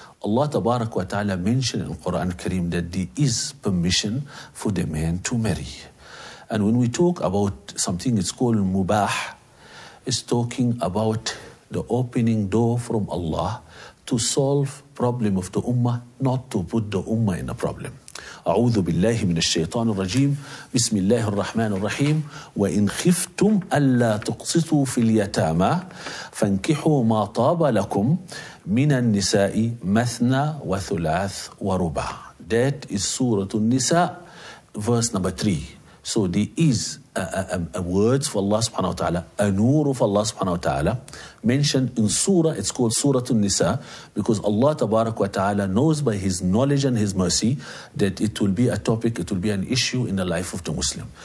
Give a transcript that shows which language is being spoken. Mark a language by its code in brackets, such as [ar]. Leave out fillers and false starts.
[en] Allah Tabarak wa Ta'ala mentioned in Quran Kareem that there is permission for the man to marry. And when we talk about something it's called mubah, it's talking about the opening door from Allah to solve problem of the ummah, not to put the ummah in a problem. [ar] أعوذ بالله من الشيطان الرجيم بسم الله الرحمن الرحيم وإن خفتم ألا تقسطوا في اليتامى فانكحوا ما طاب لكم من النساء مثنى وثلاث ورباع. [en] That is Surah An-Nisa, verse number 3. So there is a words for Allah subhanahu wa ta'ala, a nur of Allah subhanahu wa ta'ala, mentioned in Surah, it's called Surah An-Nisa, because Allah tabarak wa ta'ala knows by His knowledge and His mercy that it will be a topic, it will be an issue in the life of the Muslim.